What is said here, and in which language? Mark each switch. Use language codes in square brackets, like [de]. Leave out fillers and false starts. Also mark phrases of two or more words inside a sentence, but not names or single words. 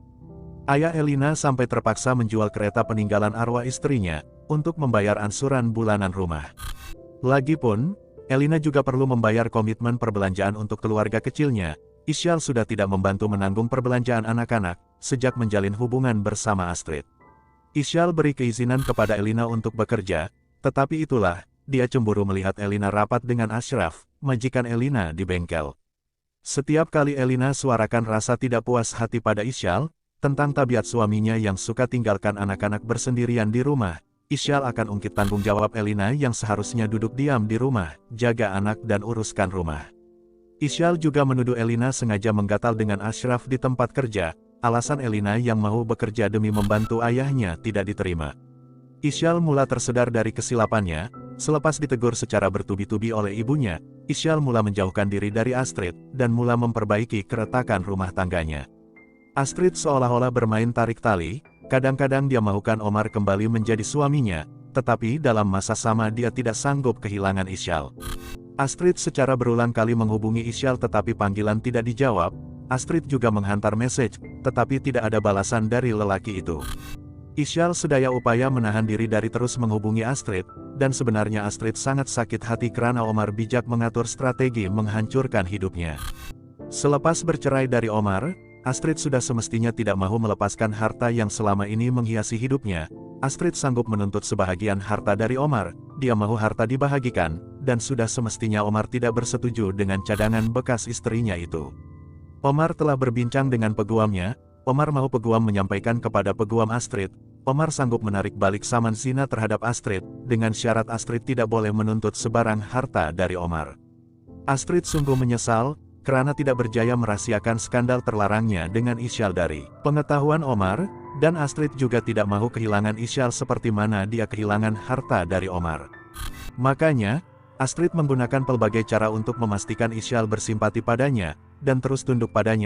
[ms] Ayah Elina sampai terpaksa menjual kereta peninggalan arwah istrinya, untuk membayar angsuran bulanan rumah. Lagipun, Elina juga perlu membayar komitmen perbelanjaan untuk keluarga kecilnya. Isyal sudah tidak membantu menanggung perbelanjaan anak-anak, sejak menjalin hubungan bersama Astrid. Isyal beri keizinan kepada Elina untuk bekerja, tetapi itulah, dia cemburu melihat Elina rapat dengan Ashraf, majikan Elina di bengkel. Setiap kali Elina suarakan rasa tidak puas hati pada Isyal, tentang tabiat suaminya yang suka tinggalkan anak-anak bersendirian di rumah, Isyal akan ungkit tanggung jawab Elina yang seharusnya duduk diam di rumah, jaga anak dan uruskan rumah. Isyal juga menuduh Elina sengaja menggatal dengan Ashraf di tempat kerja. Alasan Elina yang mau bekerja demi membantu ayahnya tidak diterima. Isyal mula tersedar dari kesilapannya. Selepas ditegur secara bertubi-tubi oleh ibunya, Isyal mula menjauhkan diri dari Astrid, dan mula memperbaiki keretakan rumah tangganya. Astrid seolah-olah bermain tarik tali, kadang-kadang dia mahukan Omar kembali menjadi suaminya, tetapi dalam masa sama dia tidak sanggup kehilangan Isyal. Astrid secara berulang kali menghubungi Isyal tetapi panggilan tidak dijawab. Astrid juga menghantar message, tetapi tidak ada balasan dari lelaki itu. Isyal sedaya upaya menahan diri dari terus menghubungi Astrid, dan sebenarnya Astrid sangat sakit hati karena Omar bijak mengatur strategi menghancurkan hidupnya. Selepas bercerai dari Omar, Astrid sudah semestinya tidak mau melepaskan harta yang selama ini menghiasi hidupnya. Astrid sanggup menuntut sebahagian harta dari Omar, dia mau harta dibahagikan, dan sudah semestinya Omar tidak bersetuju dengan cadangan bekas istrinya itu. Omar telah berbincang dengan peguamnya. Omar mau peguam menyampaikan kepada peguam Astrid, Omar sanggup menarik balik saman zina terhadap Astrid, dengan syarat Astrid tidak boleh menuntut sebarang harta dari Omar. Astrid sungguh menyesal, karena tidak berjaya merahasiakan skandal terlarangnya dengan Isyal dari pengetahuan Omar, dan Astrid juga tidak mau kehilangan Isyal seperti mana dia kehilangan harta dari Omar. Makanya, Astrid menggunakan pelbagai cara untuk memastikan Isyal bersimpati padanya, dan terus tunduk padanya.